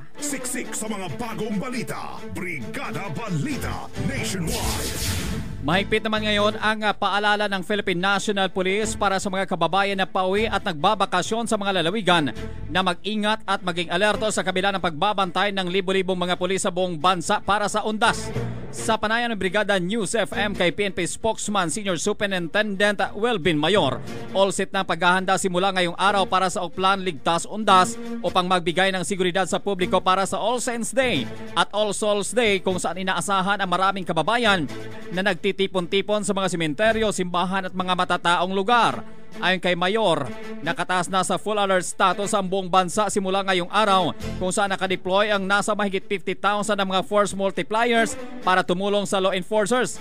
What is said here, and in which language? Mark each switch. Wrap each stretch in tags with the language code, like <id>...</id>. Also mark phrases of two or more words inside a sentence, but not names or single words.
<tl>Siksik sa mga bagong balita. Brigada Balita Nationwide. Mahigpit naman ngayon ang paalala ng Philippine National Police para sa mga kababayan na pauwi at nagbabakasyon sa mga lalawigan na mag-ingat at maging alerto sa kabila ng pagbabantay ng libo-libong mga pulis sa buong bansa para sa undas. Sa panayam ng Brigada News FM kay PNP Spokesman Senior Superintendent Welvin Mayor,</tl> <en>all set</en> <tl>na paghahanda simula ngayong araw para sa Oplan Ligtas Undas upang magbigay ng seguridad sa publiko para sa All Saints Day at All Souls Day kung saan inaasahan ang maraming kababayan na nagtitipon-tipon sa mga sementeryo, simbahan at mga matataong lugar. Ayon kay Mayor, nakataas na sa</tl> <en>full alert status</en> <tl>ang buong bansa simula ngayong araw kung saan nakadeploy ang nasa mahigit 50,000 na mga</tl> <en>force multipliers</en> <tl>para tumulong sa</tl> <en>law enforcers.</en>